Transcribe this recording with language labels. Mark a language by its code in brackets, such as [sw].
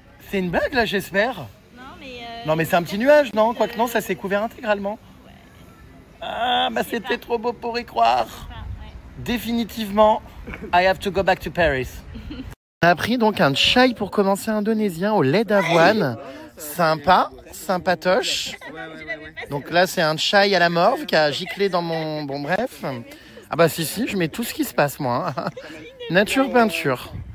[fr] C'est une blague là, j'espère. Non mais c'est un petit nuage, non? Quoique non, ça s'est couvert intégralement. Ouais. Ah bah c'était trop beau pour y croire. Ouais. [en] Définitivement, I have to go back to Paris. [fr] On a pris donc un chai pour commencer indonésien au lait d'avoine. Sympa, sympatoche. Donc là, c'est un chai à la morve qui a giclé dans mon... Bon, bref. Ah bah si, je mets tout ce qui se passe, moi. Nature, peinture.